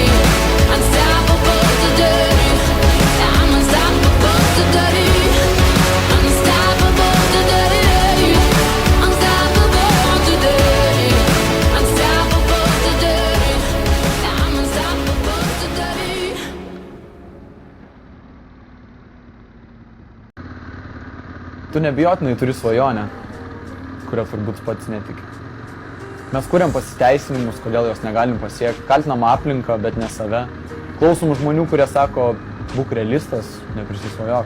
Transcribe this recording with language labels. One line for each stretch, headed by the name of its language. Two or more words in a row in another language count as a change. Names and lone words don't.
English: Unstoppable today. Yeah, I'm unstoppable today. Unstoppable today. Unstoppable today. Unstoppable today. Yeah, I'm unstoppable today.
Lithuanian: Tu nebijotinai turi svajonę, kurio turbūt pats netiki. Mes kuriam pasiteisinimus, kodėl jos negalim pasiekti, kaltinam aplinką, bet ne save. Klausom žmonių, kurie sako, būk realistas, neprisisvajok.